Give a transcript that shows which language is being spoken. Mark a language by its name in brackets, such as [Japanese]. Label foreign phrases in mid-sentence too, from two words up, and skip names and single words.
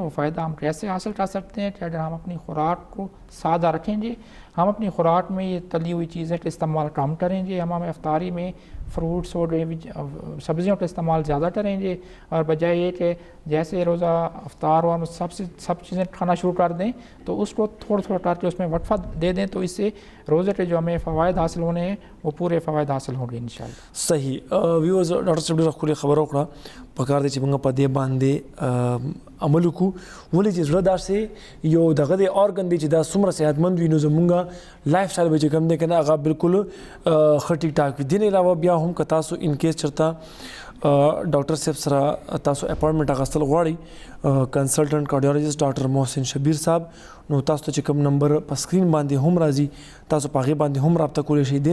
[Urdu] وہ فائدہ ہم کیسے حاصل کر سکتے ہیں کہ اگر ہم اپنی خوراک کو سادہ رکھیں گے, ہم اپنی خوراک میں یہ تلی ہوئی چیزیں کا استعمال کم کریں گے, ہم افطاری میں فروٹس اور سبزیوں کا استعمال زیادہ کریں گے, اور بجائے یہ کہ جیسے روزہ افطار ہو ہم سب چیزیں کھانا شروع کر دیں تو اس کو تھوڑا تھوڑا کر کے اس میں وقفہ دے دیں, تو اس سے روزے کے جو ہمیں فوائد حاصل ہونے ہیں وہ پورے فوائد حاصل ہوں گے [Arabic] انشاءاللہ. [Urdu] صحیح. [Pashto] ویورز ډاکټر صاحب ډېره ښکلې خبره وکړه. پکار دی چې موږ په دې باندې عمل وکړو, ولې چې زړه داسې یو دغه دی ارګن دی چې دا څومره صحتمند وي نو زموږ [English] life style [Pashto] به چې کوم دی که نه هغه بالکل ښه [Urdu] ټیک ټاک [Pashto] وي. دې نه علاوه بیا هم که تاسو [English] in case [Pashto] چېرته ډاکټر صاحب سره تاسو اپوائنټمنټ اخیستل غواړئ, [English] consultant cardiologist [Pashto] ډاکټر محسن شبیر صاحب, نو تاسو ته چې کوم نمبر په سکرین باندې هم راځي تاسو په هغې باندې هم رابطه کولی شئ.